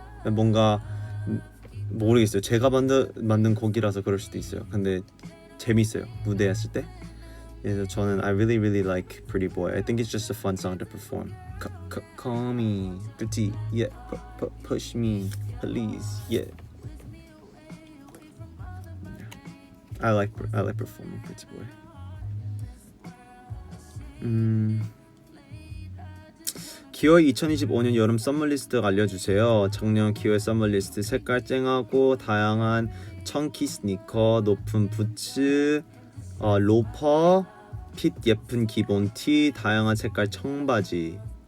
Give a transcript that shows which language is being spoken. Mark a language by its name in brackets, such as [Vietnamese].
[Korean] 뭔가 모르겠어요. 제가 만든 곡이라서 그럴 수도 있어요. 근데 재밌어요, 무대했을 때. 그래서 저는 [English] I really like Pretty Boy. I think it's just a fun song to perform. Call me pretty, yeah. Push me, please, yeah. I like performing Pretty Boy. [Korean] 기어의 2025년 여름 썸머리스트 알려주세요. 작년 기어의 썸머리스트 색깔 쨍하고 다양한 청키 스니커, 높은 부츠, 로퍼, 핏 예쁜 기본 티, 다양한 색깔 청바지.